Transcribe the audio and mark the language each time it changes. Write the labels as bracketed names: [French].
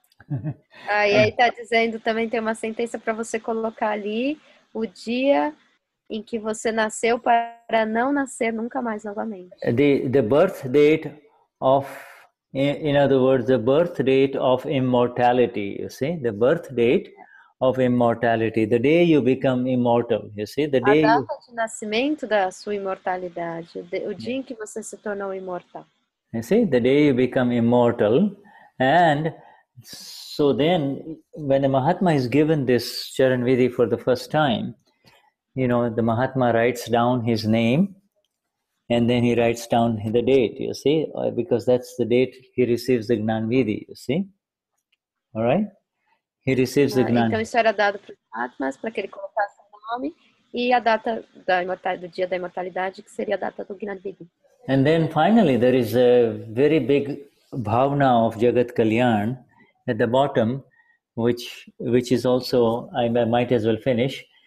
[Portuguese] E aí está dizendo, também tem uma sentença para você colocar ali, o dia em que você nasceu para não nascer nunca mais novamente. [English] The birth date of, in other words, the birth date of immortality, you see, the birth date of immortality, the day you become immortal, you see, the day [Portuguese] a data de nascimento da sua imortalidade, o dia em que você se tornou imortal. [English] You see, the day you become immortal. And so then, when the Mahatma is given this Charan Vidhi for the first time, the Mahatma writes down his name, and then he writes down the date, you see, because that's the date he receives the Gnan Vidhi, you see. All right? He receives the Gnan. [Portuguese] Então isso era dado para os Mahatmas, para que ele colocasse o nome, e a data do dia da imortalidade, que seria a data do Gnan Vidhi. [English] And then finally, there is a very big bhavna of Jagat Kalyan at the bottom, which is also, I might as well finish.